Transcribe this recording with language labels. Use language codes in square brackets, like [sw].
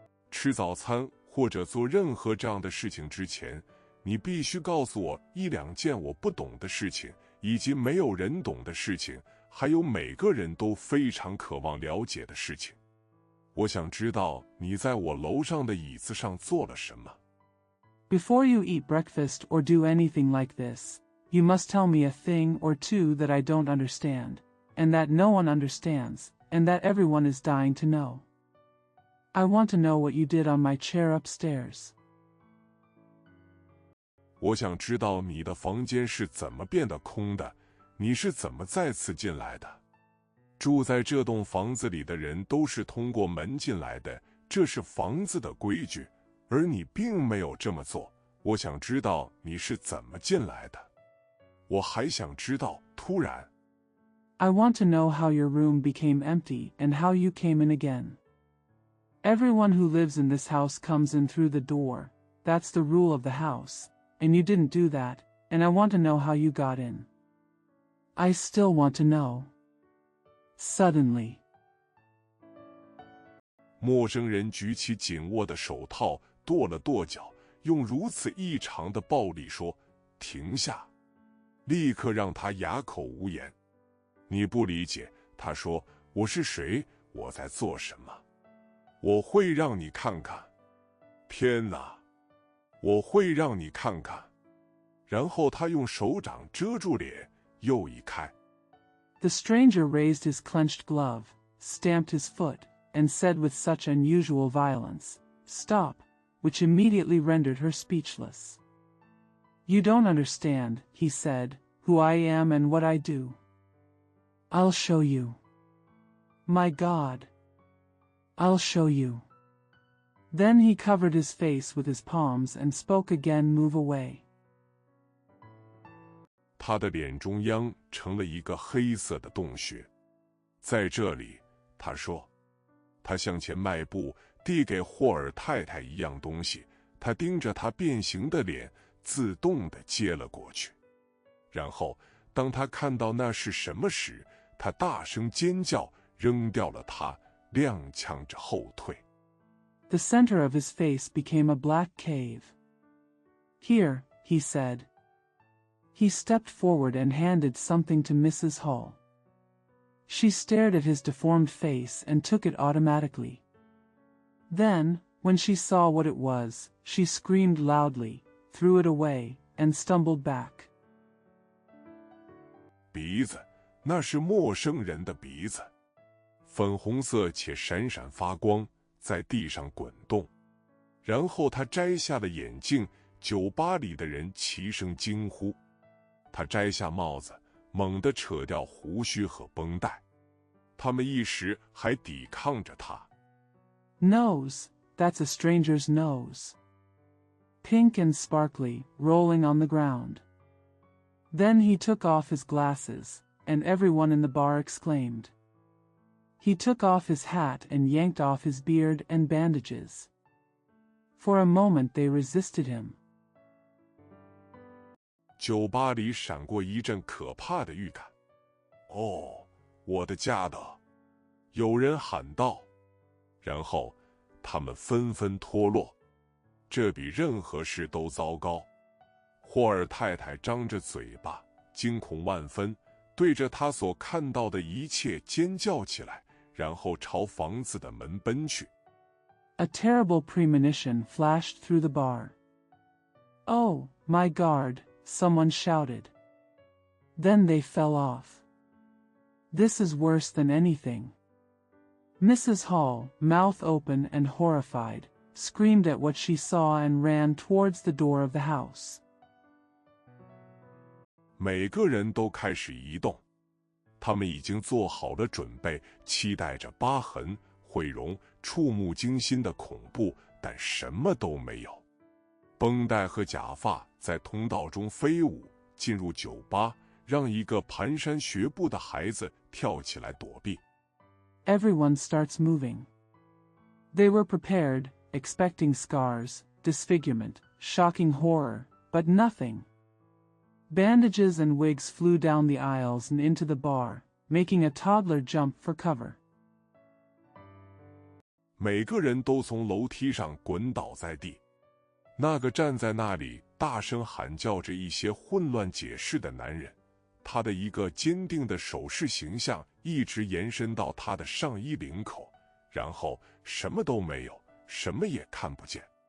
[zh] 吃早餐或者做任何这样的事情之前，你必须告诉我1、2件我不懂的事情，以及没有人懂的事情，还有每个人都非常渴望了解的事情。我想知道你在我楼上的椅子上做了什么。 [en] Before you eat breakfast or do anything like this, You must tell me a thing or two that I don't understand, and that no one understands, and that everyone is dying to know. I want to know what you did on my chair upstairs. [zh] 我想知道你的房间是怎么变得空的，你是怎么再次进来的？住在这栋房子里的人都是通过门进来的，这是房子的规矩，而你并没有这么做。我想知道你是怎么进来的。我还想知道，突然 [en] I want to know how your room became empty and how you came in again. Everyone who lives in this house comes in through the door. That's the rule of the house. And you didn't do that, and I want to know how you got in. I still want to know. Suddenly. [zh] 陌生人举起紧握的手套，跺了跺脚，用如此异常的暴力说：“停下！” 立刻让他哑口无言。你不理解，他说：“我是谁？我在做什么？我会让你看看。天哪！我会让你看看。” 然后他用手掌遮住脸，又一开。 [en] The stranger raised his clenched glove, stamped his foot, and said with such unusual violence, "Stop," which immediately rendered her speechless. "You don't understand," he said, "who I am and what I do. I'll show you. My God. I'll show you." Then he covered his face with his palms and spoke again, "Move away." [zh] 他的脸中央成了一个黑色的洞穴。在这里，他说，他向前迈步，递给霍尔太太一样东西。他盯着他变形的脸，自动地接了过去。然后，当他看到那是什么时，他大声尖叫，扔掉了它，踉跄着后退。 [en] The center of his face became a black cave. "Here," he said. He stepped forward and handed something to Mrs. Hall. She stared at his deformed face and took it automatically. Then, when she saw what it was, she screamed loudly, threw it away, and stumbled back. [zh] 鼻子，那是陌生人的鼻子，粉红色且闪闪发光，在地上滚动。然后他摘下了眼镜，酒吧里的人齐声惊呼。他摘下帽子，猛地扯掉胡须和绷带。他们一时还抵抗着他。 [en] Nose, that's a stranger's nose. Pink and sparkly, rolling on the ground. Then he took off his glasses, and everyone in the bar exclaimed. He took off his hat and yanked off his beard and bandages. For a moment they resisted him. [zh] 酒吧里闪过一阵可怕的预感。哦，我的家的！有人喊道。然后，他们纷纷脱落。这比任何事都糟糕。霍尔太太张着嘴巴，惊恐万分，对着他所看到的一切尖叫起来，然后朝房子的门奔去。 [en] A terrible premonition flashed through the bar. "Oh, my God," someone shouted. Then they fell off. "This is worse than anything." Mrs. Hall, mouth open and horrified, screamed at what she saw and ran towards the door of the house. [zh] 每个人都开始移动，他们已经做好了准备，期待着疤痕、毁容、触目惊心的恐怖，但什么都没有。绷带和假发在通道中飞舞，进入酒吧，让一个蹒跚学步的孩子跳起来躲避。 [en] Everyone starts moving. They were prepared, expecting scars, disfigurement, shocking horror, but nothing. Bandages and wigs flew down the aisles and into the bar, making a toddler jump for cover. [zh] 每个人都从楼梯上滚倒在地。那个站在那里大声喊叫着一些混乱解释的男人，他的一个坚定的手势形象一直延伸到他的上衣领口，然后什么都没有，什么也看不见。